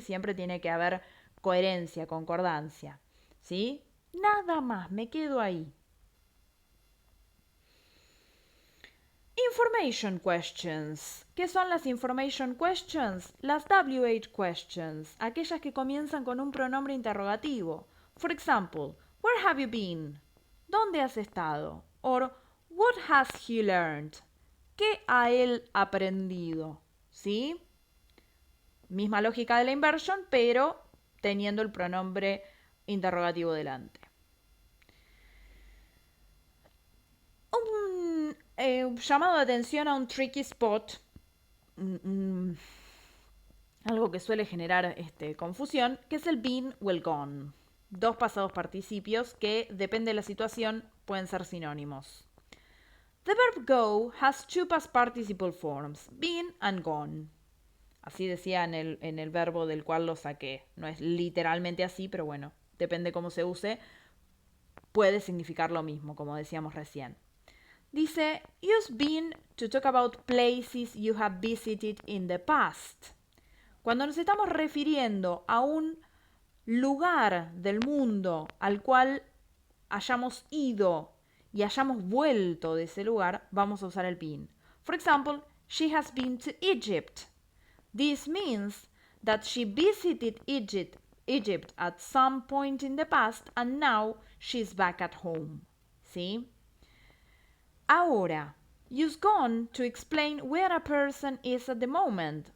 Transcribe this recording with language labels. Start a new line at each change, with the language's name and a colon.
Spanish: Siempre tiene que haber coherencia, concordancia, ¿sí? Nada más, me quedo ahí.
English: Information questions.
Spanish: ¿Qué son las information questions? Las WH questions, aquellas que comienzan con un pronombre interrogativo.
English: For example, where have you been?
Spanish: ¿Dónde has estado?
English: Or, what has he learned?
Spanish: ¿Qué ha él aprendido? ¿Sí? Misma lógica de la inversion, pero teniendo el pronombre interrogativo delante. Un llamado de atención a un tricky spot, algo que suele generar confusión, que es el been o el gone. Dos pasados participios que, depende de la situación, pueden ser sinónimos.
English: The verb go has two past participle forms, been and gone.
Spanish: Así decía en el verbo del cual lo saqué. No es literalmente así, pero bueno, depende cómo se use. Puede significar lo mismo, como decíamos recién. Dice,
English: use been to talk about places you have visited in the past.
Spanish: Cuando nos estamos refiriendo a un lugar del mundo al cual hayamos ido y hayamos vuelto de ese lugar, vamos a usar el been.
English: For example, she has been to Egypt. This means that she visited Egypt at some point in the past and now she's back at home.
Spanish: ¿Sí? Ahora,
English: use gone to explain where a person is at the moment.